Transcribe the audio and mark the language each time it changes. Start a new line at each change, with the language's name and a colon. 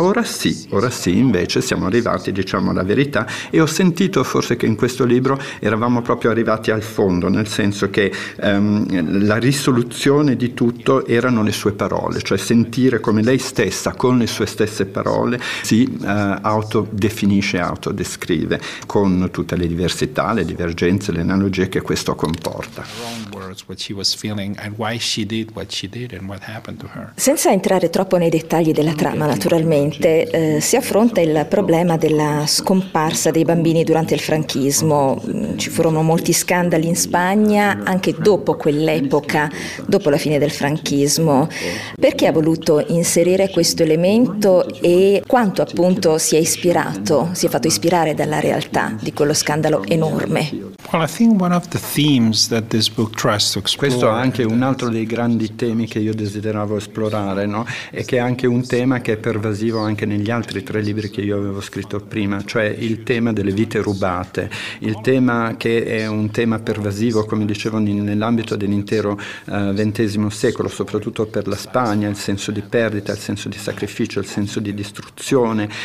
Italian: Ora sì invece siamo arrivati, diciamo, alla verità, e ho sentito forse che in questo libro eravamo proprio arrivati al fondo, nel senso che la risoluzione di tutto erano le sue parole, cioè sentire come lei stessa con le sue stesse parole si autodefinisce, autodescrive con tutte le diversità, le divergenze, le analogie che questo comporta.
English: words what she was feeling and why she did what she did and what happened to her.
Italian: Senza entrare troppo nei dettagli della trama, naturalmente, si affronta il problema della scomparsa dei bambini durante il franchismo. Ci furono molti scandali in Spagna anche dopo quell'epoca, dopo la fine del franchismo. Perché ha voluto inserire questo elemento e quanto appunto si è ispirato, si è fatto ispirare dalla realtà di quello scandalo enorme?
English: Well, I think one of the themes that this book tries to explore.
Italian: Questo è anche un altro dei grandi temi che io desideravo esplorare, no? E che è anche un tema che è pervasivo anche negli altri tre libri che io avevo scritto prima, cioè il tema delle vite rubate, il tema che è un tema pervasivo, come dicevo, nell'ambito dell'intero XX secolo, soprattutto per la Spagna, il senso di perdita, il senso di sacrificio, il senso di distruzione